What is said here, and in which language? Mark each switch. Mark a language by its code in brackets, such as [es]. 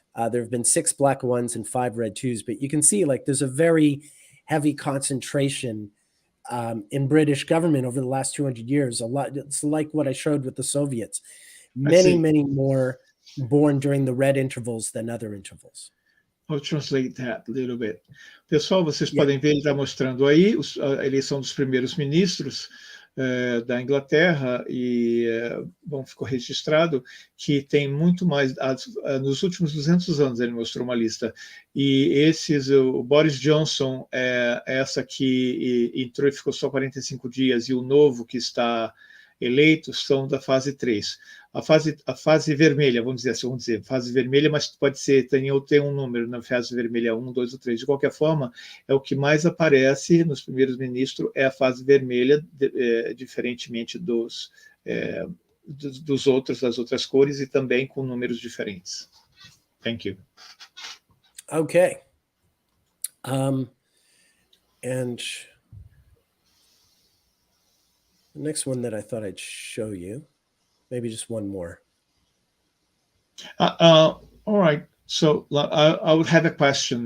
[en] There have been 6 black 1s and 5 red 2s. But you can see like there's a very heavy concentration in British government over the last 200 years. A lot. It's like what I showed with the Soviets. Many more born during the red intervals than other intervals. I'll translate that a little bit. [pt] Pessoal, vocês podem ver, ele está mostrando aí a eleição dos primeiros ministros da Inglaterra e, bom, ficou registrado que tem muito mais, nos últimos 200 anos ele mostrou uma lista, e esses, o Boris Johnson, essa que entrou e ficou só 45 dias, e o novo que está eleito são da fase 3. A fase vermelha, vamos dizer, fase vermelha, mas pode ser, tem um número na fase vermelha 1, 2 ou 3. De qualquer forma, é o que mais aparece nos primeiros ministros, é a fase vermelha, diferentemente dos outros, das outras cores, e também com números diferentes. [en] Thank you. Okay. And the next one that I thought I'd show you, maybe just one more. All right. So I would have a question.